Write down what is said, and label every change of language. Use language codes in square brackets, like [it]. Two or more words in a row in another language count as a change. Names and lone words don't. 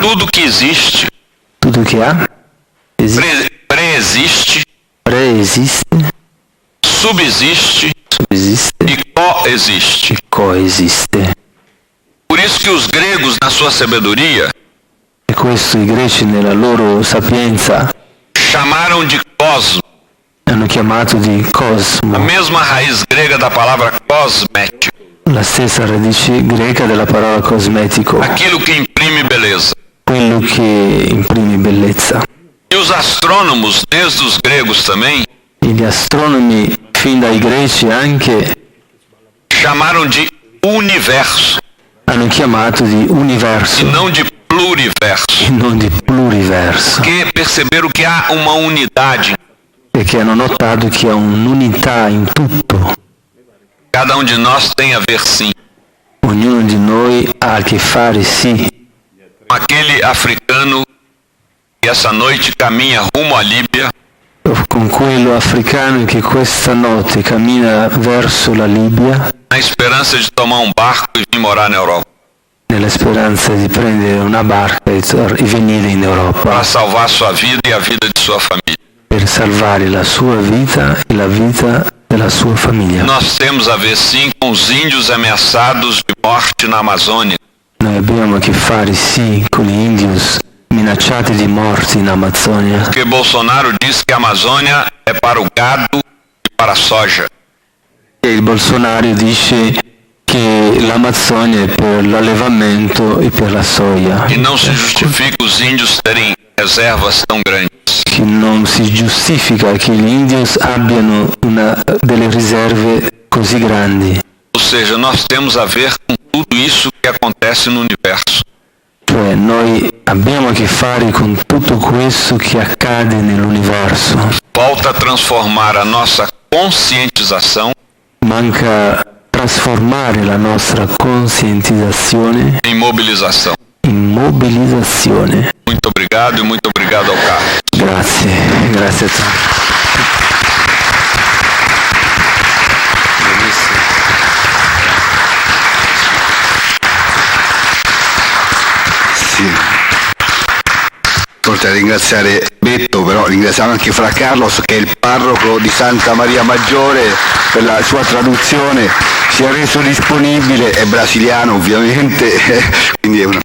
[pt] Tudo que existe [it] Tutto che ha [pt] preexiste, [it] preesiste, [pt] subsiste [it] subsiste [pt] e coexiste. [it] e coesiste. [pt] Por isso que os gregos, na sua sabedoria, [it] E questo i greci nella loro sapienza [pt] chamaram de cosmo, [it] hanno chiamato di a cosmo, [pt] mesma raiz grega da palavra cosmético, [it] la stessa radice greca della parola cosmetico, [pt] aquilo que imprime beleza. [it] quello che imprime bellezza. [pt] E os astrônomos, desde os gregos também, [it] E gli astronomi, fin dai greci anche, [pt] chamaram de universo [it] hanno chiamato di e universo [pt] não de pluriverso, [it] e non di pluriverso, [pt] porque perceberam que há uma unidade. [it] perché hanno notato che ha un'unità in tutto. [pt] Cada um de nós tem a ver, sim, [it] Ognuno di noi ha a che fare, sì, [pt] com aquele africano que que essa noite caminha rumo à Líbia, [it] con quello africano che questa notte cammina verso la Libia [pt] na esperança de tomar um barco e vir morar na Europa, [it] nella speranza di prendere una barca e venire in Europa [pt] para salvar sua vida e a vida de sua família. [it] per salvare la sua vita e la vita della sua famiglia. [pt] Nós temos a ver sim com os índios ameaçados de morte na Amazônia. [it] Noi abbiamo a che fare sì con gli indios minacciati di morte in Amazzonia, [pt] Porque Bolsonaro diz que a Amazônia é para o gado e para a soja. [it] e il Bolsonaro dice che l'Amazzonia è per l'allevamento e per la soia, [pt] E não se justifica os índios terem reservas tão grandes. [it] che non si giustifica che gli indios abbiano delle riserve così grandi. [pt] Ou seja, nós temos a ver com tudo isso que acontece no universo. [it] Cioè noi abbiamo a che fare con tutto questo che accade nell'universo. [pt] Volta a transformar a nossa conscientização [it] Manca trasformare la nostra conscientizzazione [pt] em mobilização. [it] in mobilizzazione. [pt] Muito obrigado e muito obrigado ao Carlos. [it] Grazie a tutti. Sì. Oltre a ringraziare Betto, però ringraziamo anche Fra Carlos, che è il parroco di Santa Maria Maggiore, per la sua traduzione, si è reso disponibile, è brasiliano ovviamente, quindi è una...